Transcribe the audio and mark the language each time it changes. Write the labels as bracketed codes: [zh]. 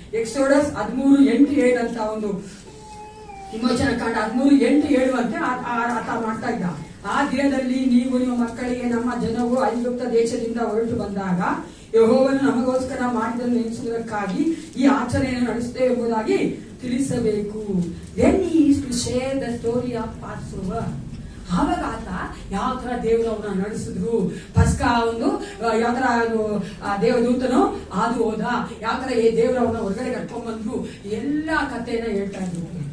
[kn] Exodus 13:8-7 ಅಂತ ಒಂದು ವಿಮೋಚನ ಕಾಂಡ 13:8-7 ಅಂತ ಆತ ಮಾಡ್ತಾ ಇದ್ದ. ಆ ದಿನದಲ್ಲಿ ನೀವು ನಿಮ್ಮ ಮಕ್ಕಳಿಗೆ ನಮ್ಮ ಜನವು ಐಗುಪ್ತ ದೇಶದಿಂದ ಹೊರಟು ಬಂದಾಗ ಯೆಹೋವನು ನಮಗೋಸ್ಕರ ಮಾಡಿದನ್ನು ನೆನೆಸುವುದಕ್ಕಾಗಿ ಈ ಆಚರಣೆಯನ್ನು ನಡೆಸುತ್ತೇವೆ ಎಂಬುದಾಗಿ ತಿಳಿಸಬೇಕು. [en] Then he is to share the story of Passover. [kn] ಆವಾಗ ಆತ ಯಾವ ತರ ದೇವರವನ್ನ ನಡೆಸಿದ್ರು, ಪಸ್ಕಾ ಒಂದು ಯಾವ ತರ ದೇವದೂತನು ಅದು ಹೋದ, ಯಾವ ತರ ದೇವರವನ್ನ ಹೊರಗಡೆ ಕರ್ಕೊಂಡ್ ಬಂದ್ರು, ಎಲ್ಲಾ ಕಥೆಯನ್ನ ಹೇಳ್ತಾ ಇದ್ರು.